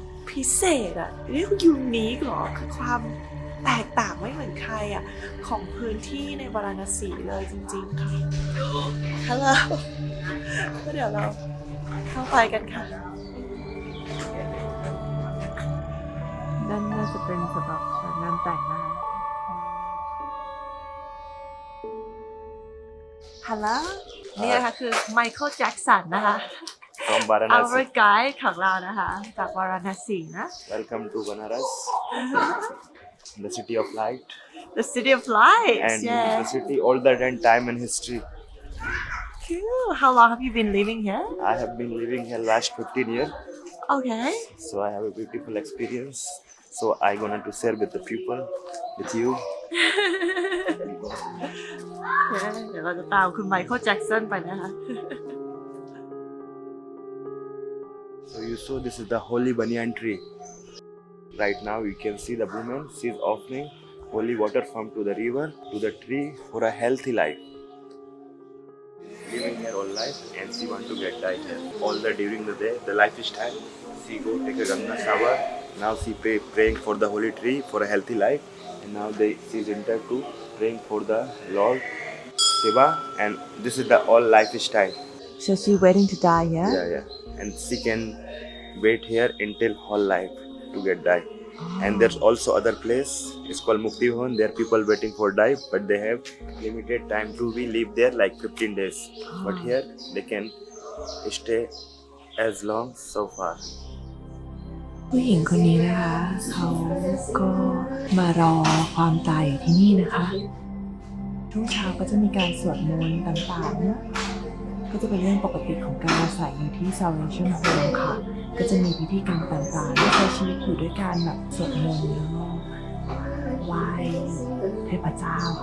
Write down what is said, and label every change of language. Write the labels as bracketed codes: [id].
[th] พิเศษอะเรียกยูนิคหรอคือความแตกต่างไม่เหมือนใครอะของพื้นที่ในวาราณสีเลยจริงๆค่ะฮัลโหลก็เดี๋ยวเราเข้าไปกันค่ะนั่นน่าจะเป็นสำหรับงานแต่งนะฮัลโหลนี่นะคะคือไมเคิลแจ็คสันนะคะ [en] From Varanasi. Our guide [th] ของเรานะคะจากวาราณสีนะ [en] Welcome to Banaras, the city of light. The city of lights. And yeah. the city older than time and history. Cool. How long have you been living here? I have been living here last 15 years. Okay. So I have a beautiful experience. So I gonna to share with the people, with you. [th] เดี๋ยวเราจะตามคุณไมเคิลแจ็คสันไปนะคะ [en] So you saw this is the holy banyan tree. Right now you can see the woman. She is offering holy water from to the river to the tree for a healthy life. Living here all life and she want to get died here. All the during the day, the lifestyle. She go take a Ganga shower. Now she praying for the holy tree for a healthy life. And now she's entered to praying for the Lord Shiva. And this is the all lifestyle. So she's waiting to die, yeah? Yeah. And she can wait here until whole life to get died. And there's also other place. It's called Mukti Bhavan. There are people waiting for die, but they have limited time to be live there like 15 days. But here they can stay as long so far. [th] ผู้หญิงคนนี้นะคะเขาก็มารอความตายอยู่ที่นี่นะคะช่วงเช้าก็จะมีการสวดมนต์ต่างๆนะ ก็จะเป็นเรื่องปกติของการอาศัยอยู่ที่ Salvation Home ค่ะก็จะมีพิธีกรรมต่างๆที่ใช้ชีวิตอยู่ด้วยการแบบสวดมนต์แล้วก็ไหว้เทพเจ้า